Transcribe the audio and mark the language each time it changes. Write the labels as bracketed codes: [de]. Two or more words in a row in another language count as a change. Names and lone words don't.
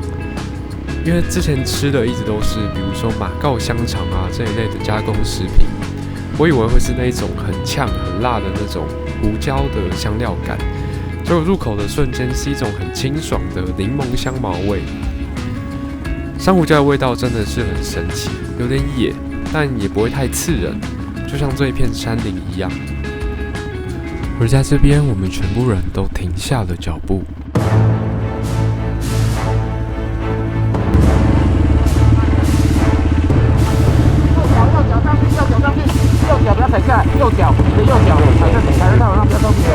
[zh] 因為之前吃的一直都是，比如說馬告香腸啊這一類的加工食品，我以為會是那一種很嗆很辣的那種胡椒的香料感，結果入口的瞬間是一種很清爽的檸檬香茅味。珊瑚礁的味道真的是很神奇，有點野，但也不會太刺人。就像這一片山林一樣，而在這邊，我們全部人都停下了腳步。右腳上去，右腳不要踩下来，右腳，你的右腳踩在道上，不要动你。